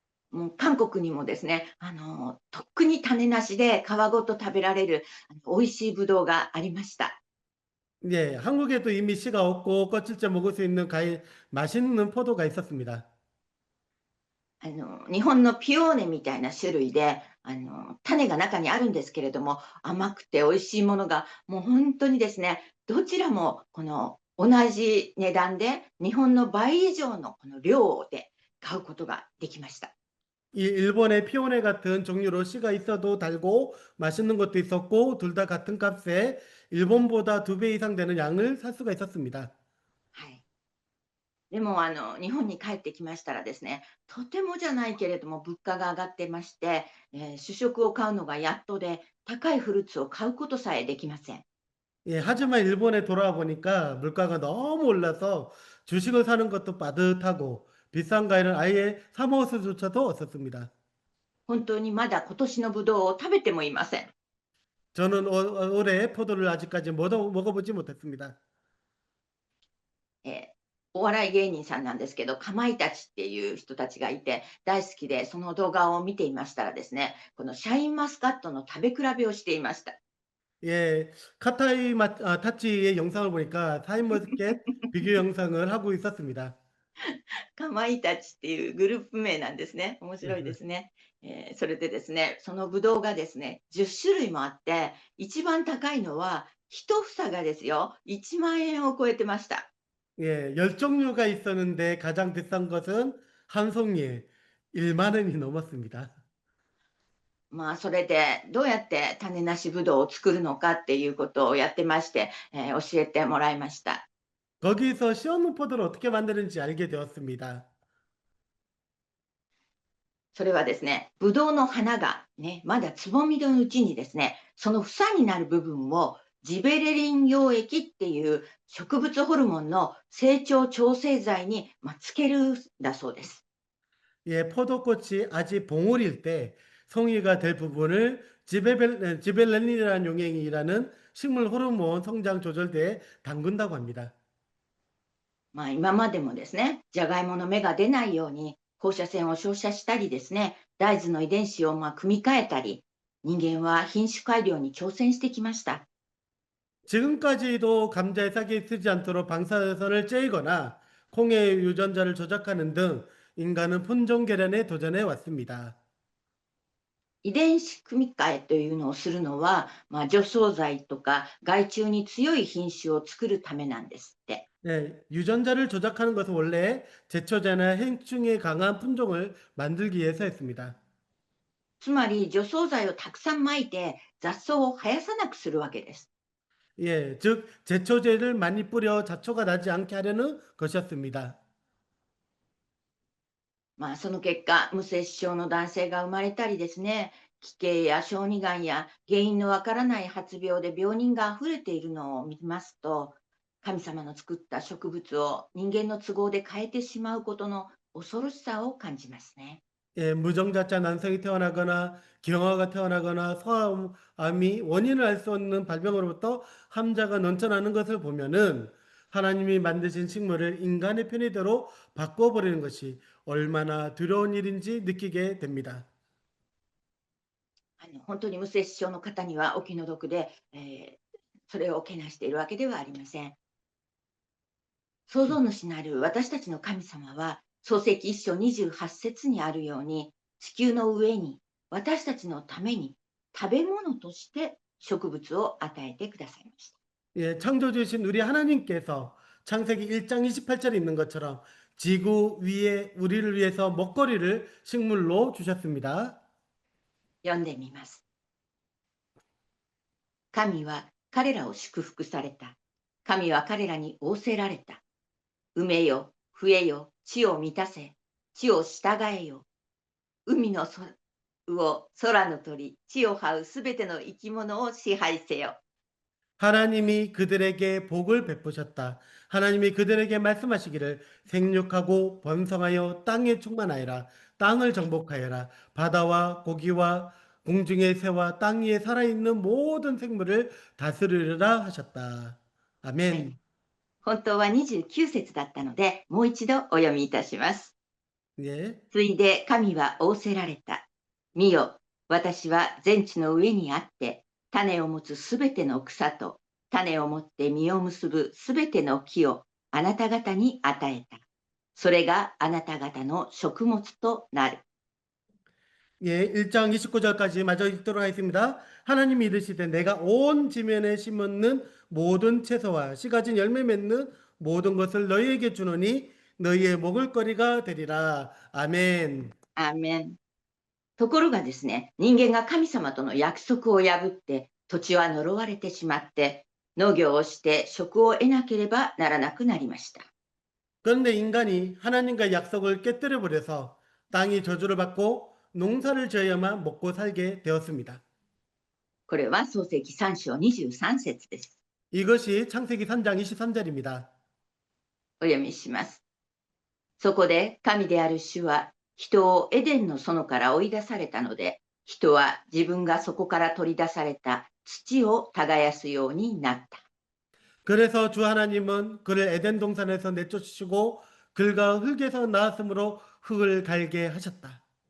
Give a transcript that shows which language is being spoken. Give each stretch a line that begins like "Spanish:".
Japanese: もう韓国にもですね、とっくに種なしで皮ごと食べられる美味しいぶどうがありました。
Korean: 예, 한국에도 이미 씨가 없고 껍질째 먹을 수 있는 과일, 맛있는 포도가 있었습니다.
Japanese: 日本のピオーネみたいな種類で、種が中にあるんですけれども、甘くて美味しいものがもう本当にですね、どちらもこの同じ値段で日本の倍以上のこの量で買うことができました。
Korean: 이 일본의 피오네 같은 종류로 씨가 있어도 달고 맛있는 것도 있었고 둘 다 같은 값에 일본보다 2배 이상 되는 양을 살 수가 있었습니다.
Japanese: はい。でも日本に帰ってきましたらですね、とてもじゃないけれども物価が上がってまして、主食を買うのがやっとで、高いフルーツを買うことさえできません。
Korean: 예, 하지만 일본에 돌아와 보니까 물가가 너무 올라서 주식을 사는 것도 빠듯하고 비싼 과일은 아예 사 먹을 수조차도 없었습니다.
Japanese: 本当にまだ今年のぶどうを食べてもいません。
Korean: 저는 올해 포도를 아직까지 먹어보지 못했습니다.
Japanese: お笑い芸人さんなんですけど、かまいたちっていう人たちがいて大好きで、その動画を見ていましたらですね、このシャインマスカットの食べ比べをしていました。
Korean: 예, 타치의 영상을 보니까 타임머스켓 비교 영상을 하고 있었습니다.
Japanese: かまいたちっていうグループ名なんですね。面白いですね。それでですね、そのぶどうがですね、10種類もあって、一番高いのは、一房がですよ、1万円を超えてました。
Korean: 예, 10종류가 있었는데 가장 비싼 것은 한 송이, 1만 원이 넘었습니다.
Japanese: まあ、それでどうやって種なしぶどうを作るのかっていうことをやってまして、教えてもらいました。
Korean: 거기서 시원문 포도를 어떻게 만드는지 알게 되었습니다.
Japanese: それはですね、ぶどうの花がね、まだつぼみのうちにですね、その房になる部分をジベレリン溶液っていう植物ホルモンの成長調整剤に、つけるんだそうです。
Korean: 예, 포도꽃이 아직 봉오리일 때 송이가 될 부분을 지벨렐린이라는 용액이라는 식물 호르몬 성장 조절대에 담근다고 합니다.
Japanese: 今までもですね、じゃがいもの芽が出ないように放射線を照射したりですね、大豆の遺伝子を組み換えたり、人間は品種改良に挑戦してきました。
Korean: 지금까지도 감자에 싹이 트지 않도록 방사선을 쬐거나 콩의 유전자를 조작하는 등 인간은 품종 개량에 도전해 왔습니다.
Japanese: 遺伝子組み換えというのをするのは、除草剤とか害虫に強い品種を作るためなんですって。
Korean: 네, 유전자를 조작하는 것은 원래 제초제나 해충에 강한 품종을 만들기 위해서 했습니다.
Japanese: つまり除草剤をたくさん撒いて雑草を生やさなくするわけです。
Korean: 예, 즉 제초제를 많이 뿌려 잡초가 나지 않게 하려는 것이었습니다.
Japanese: その結果、無精子症の男性が生まれたりですね、奇形や小児がんや原因のわからない発病で病人が溢れているのを見ますと、神様の作った植物を人間の都合で変えてしまうことの恐ろしさを感じますね。
Korean: 예, 무정자자 난성이 태어나거나 기형아가 태어나거나 소아암이 원인을 알 수 없는 발병으로부터 함자가 넘쳐나는 것을 보면은 하나님이 만드신 식물을 인간의 편의대로 바꿔버리는 것이 얼마나 두려운 일인지 느끼게 됩니다.
Japanese: 本当に無精子症の方にはお気の毒で、それをけなしているわけではありません。創造主なる私たちの神様は、創世記1章28節にあるように、地球の上に私たちのために食べ物として植物を与えてくださいました。
Korean: 예, 창조주신 우리 하나님께서 창세기 1장 28절에 있는 것처럼 지구 위에 우리를 위해서 먹거리를 식물로 주셨습니다.
Japanese: 読んでみます。神は彼らを祝福された。神は彼らに仰せられた。埋めよ、増えよ、地を満たせ。地を従えよ。海の魚、空の鳥、地を這うすべての生き物を支配せよ。
Korean: 하나님이 그들에게 복을 베푸셨다. 하나님이 그들에게 말씀하시기를 생육하고 번성하여 땅에 충만하여라. 땅을 정복하여라. 바다와 고기와 공중의 새와 땅 위에 살아있는 모든 생물을 다스리리라 하셨다.
Japanese: はい、
Korean: 아멘.
Japanese: 本当は29節だったので、もう一度お読みいたします。
Korean: 예.
Japanese: ついで神は仰せられた。見よ、私は全地の上にあって、種を持つすべての草と、種を持って実を結ぶすべての木をあなた方に与えた。それがあなた方の食物となる。
Korean: 예, 1장 29절까지 마저 읽도록 하겠습니다. 하나님이 이르시되 내가 온 지면에 심는 모든 채소와 씨 가진 열매 맺는 모든 것을 너희에게 주노니 너희의 먹을 거리가 되리라. 아멘.
Japanese: アーメン。ところがですね、人間が神様との約束を破って、土地は呪われてしまって、農業をして食を得なければならなくなりました。
Korean: 그런데 인간이 하나님과 약속을 깨뜨려 버려서 땅이 저주를 받고 농사를 지어야만 먹고 살게 되었습니다.
Japanese: これは創世記3章23節です。
Korean: 이것이 창세기 3장 23절입니다.
Japanese: お読みします。そこで神である主は人をエデンの園から追い出されたので、人は自分がそこから取り出された土を耕すようになった。
Korean: 그래서 주 하나님은 그를 에덴 동산에서 내쫓으시고 그가 흙에서 나왔으므로 흙을 갈게 하셨다.